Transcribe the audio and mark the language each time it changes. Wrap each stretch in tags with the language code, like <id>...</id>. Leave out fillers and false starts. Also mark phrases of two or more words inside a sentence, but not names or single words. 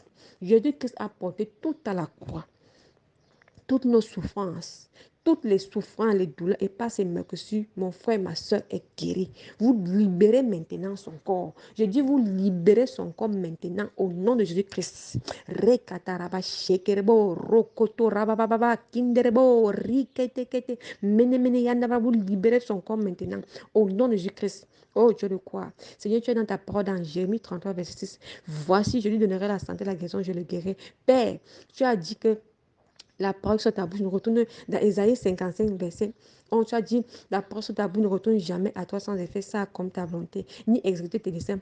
<fr>Jésus-Christ a porté tout à la croix. Toutes nos souffrances, toutes les souffrances, les douleurs, et pas ces meurtrissures, mon frère, ma soeur est guéri. Vous libérez maintenant son corps. Je dis, vous libérez son corps maintenant au nom de Jésus-Christ. Rekataraba shekerebo, rokoto rabababa, kinderebo, riketekete, mene yandaba, vous libérez son corps maintenant au nom de Jésus-Christ. Oh Dieu de quoi? Seigneur, tu es dans ta parole dans Jérémie 33, verset 6. Voici, je lui donnerai la santé, la guérison, je le guérirai. Père, tu as dit que la parole sur ta bouche ne retourne dans Ésaïe 55, verset. On t'a dit, la parole sur ta bouche ne retourne jamais à toi sans effet, ça comme ta volonté, ni exécuter tes desseins.</fr>